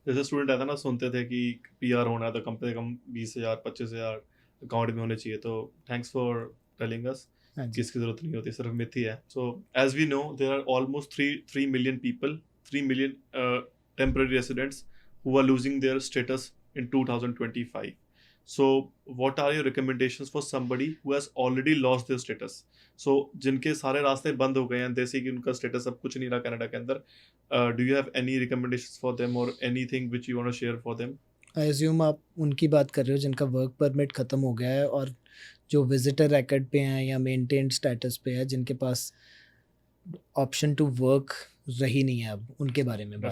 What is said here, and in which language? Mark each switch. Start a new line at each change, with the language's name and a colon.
Hindi: जैसे स्टूडेंट आता ना सुनते थे कि PR होना है तो कम से कम 20,000 25,000 अकाउंट में होने चाहिए, तो
English: thanks for telling us
Hindi: हाँ कि जी. इसकी जरूरत नहीं होती, सिर्फ मिथ ही है.
English: So as we know there are almost 3 million people, 3 million temporary residents who are losing their status in 2025. So what are your recommendations for somebody who has already lost their status? So जिनके सारे रास्ते बंद हो गए हैं, जैसे कि उनका स्टेटस अब कुछ नहीं रहा कनाडा के अंदर, do you have any recommendations for them or anything which you want to share for them? I assume
Hindi: आप उनकी बात कर रहे हो जिनका वर्क परमिट ख़त्म हो गया है और जो विजिटर रिकॉर्ड पे हैं या मेंटेन्ड स्टेटस पे है, जिनके पास ऑप्शन टू वर्क रही नहीं है, अब उनके बारे में बात